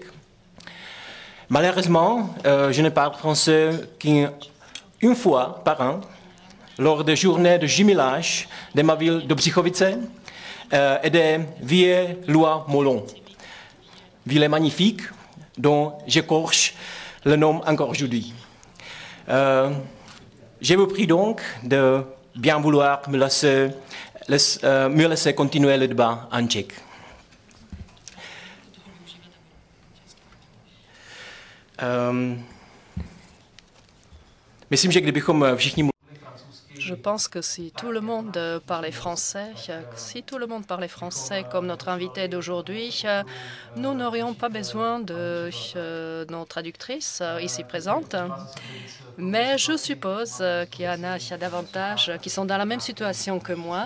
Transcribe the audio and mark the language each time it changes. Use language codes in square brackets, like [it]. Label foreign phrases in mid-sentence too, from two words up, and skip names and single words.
[fr] Malheureusement, je ne parle français qu'une fois par an, lors des journées de jumelage de ma ville de Břichovice et de Villers-Lois-Mollon. Ville magnifique dont j'écorche le nom encore aujourd'hui. Je vous prie donc de bien vouloir me laisser continuer le débat en tchèque. [cs] Myslím, že kdybychom všichni [fr] Je pense que si tout le monde parlait français, comme notre invité d'aujourd'hui, nous n'aurions pas besoin de nos traductrices ici présentes. Mais je suppose qu'il y en a davantage qui sont dans la même situation que moi.